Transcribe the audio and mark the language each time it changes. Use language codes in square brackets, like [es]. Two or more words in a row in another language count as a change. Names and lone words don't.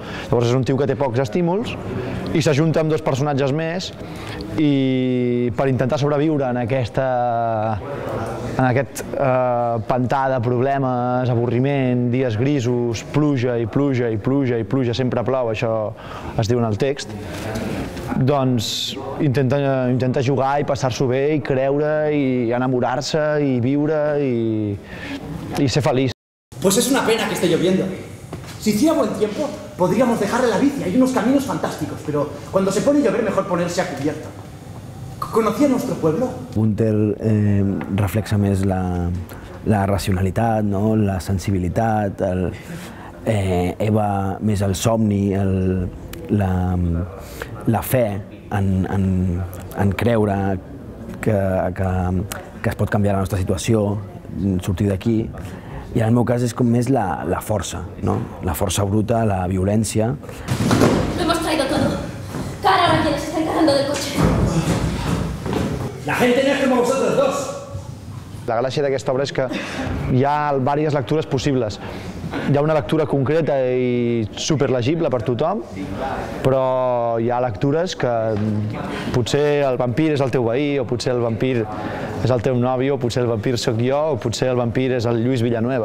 [ca] Llavors és un tio que té pocs estímuls i s'ajunta amb 2 personatges més i per intentar sobreviure en aquest pantà de problemes, avorriment, dies grisos, pluja i pluja i pluja i pluja, sempre plou, això es diu en el text, doncs intenta jugar i passar-s'ho bé i creure i enamorar-se i viure i ser feliç. [es] Pues es una pena que esté lloviendo. Si hiciera buen tiempo, podríamos dejarle la bici, hay unos caminos fantásticos, pero cuando se pone a llover mejor ponerse a cubierto. ¿Conocía nuestro pueblo? [ca] Gunter reflexa més la racionalitat, no? La sensibilitat, Eva més el somni, la fe en creure que es pot canviar la nostra situació, sortir d'aquí. I en el meu cas és com més la força, no? La força bruta, la violència. [es] Lo hemos traído todo. Cara ahora quien se está encargando del coche. La gente no es como vosotros dos. [ca] La gràcia d'aquesta obra és que hi ha diverses lectures possibles. Hi ha una lectura concreta i superlegible per tothom, però hi ha lectures que potser el vampir és el teu veí, o potser el vampir és el teu nòvio, o potser el vampir sóc jo, o potser el vampir és el Lluís Villanueva.